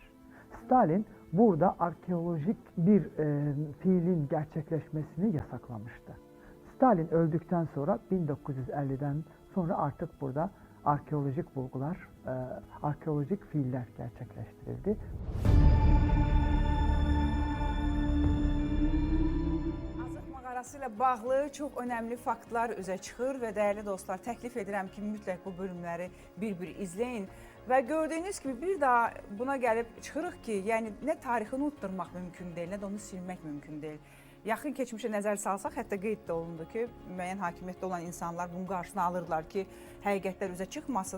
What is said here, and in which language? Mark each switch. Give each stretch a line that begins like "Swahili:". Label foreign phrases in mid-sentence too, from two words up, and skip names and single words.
Turkish: Stalin burada arkeolojik bir fiilin gerçekleşmesini yasaklamıştı. Stalin öldükten sonra 1950'den sonra artık burada arkeolojik bulgular, arkeolojik fiiller gerçekleştirildi.
Azerbaijani: Azıq mağarası ilə bağlı çox önəmli faktlar üzə çıxır və dəyərli dostlar, təklif edirəm ki, mütləq bu bölümləri bir-bir izləyin. Və gördüyünüz kimi bir daha buna gəlib çıxırıq ki, yəni nə tarixi unutdurmaq mümkün deyil, nə də onu silmək mümkün deyil. Yaxın keçmişə nəzər salsaq, hətta qeyd də olundu ki, müəyyən hakimiyyətdə olan insanlar bunun qarşısını alırlar ki, həqiqətlər üzə çıxmasın.